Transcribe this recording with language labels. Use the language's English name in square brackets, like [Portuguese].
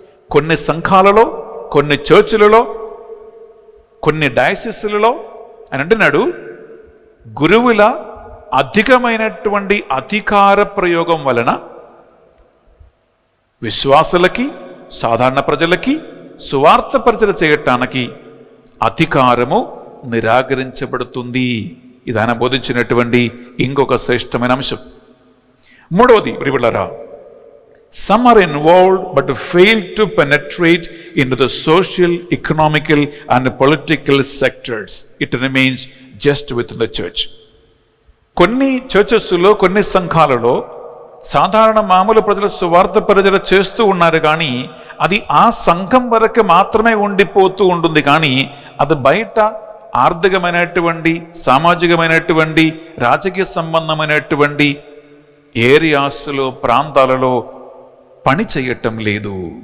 [Telugu] కొన్ని సంఘాలలో, కొన్ని చర్చిలలో, కొన్ని డయాసిస్లలో అని అంటున్నాడు, గురువుల అధికమైనటువంటి అధికార ప్రయోగం వలన విశ్వాసులకి సాధారణ ప్రజలకి సువార్త పరిచర్య చేయటానికి అధికారము నిరాకరించబడుతుంది. ఇది ఆయన బోధించినటువంటి ఇంకొక శ్రేష్టమైన అంశం. మూడవది ప్రియబిడ్డలారా, [English] some are involved but fail to penetrate into the social, economical and political sectors. It remains just within the church. [Telugu] కొన్ని చర్చెస్లో కొన్ని సంఘాలలో సాధారణ మామూలు ప్రజలు సువార్త పరిచర్య చేస్తూ ఉన్నారు, కానీ అది ఆ సంఘం వరకు మాత్రమే ఉండిపోతూ ఉంటుంది. కానీ అది బయట ఆర్థికమైనటువంటి, సామాజికమైనటువంటి, రాజకీయ సంబంధమైనటువంటి ఏరియాస్లో, ప్రాంతాలలో పని చేయటం లేదు.